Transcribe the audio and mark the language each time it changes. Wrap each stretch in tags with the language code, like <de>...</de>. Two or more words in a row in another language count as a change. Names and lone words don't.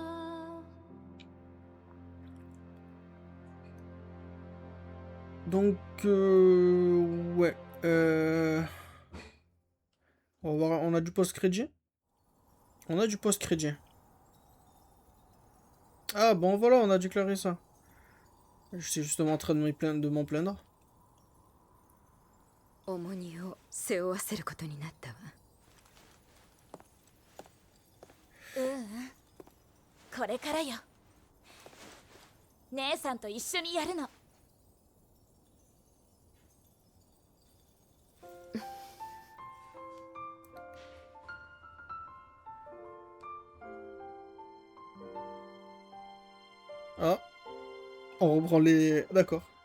<fr>Donc ouais. On a du post-crédit. On a du post-crédit. Ah bon voilà, on a déclaré ça. Je suis justement en train de m'en plaindre.</fr> <ja>重荷を背負わせることになったわ。これからよ。姉さんと一緒にやるの。</ja> <fr>Ah, on reprend les... D'accord.</fr>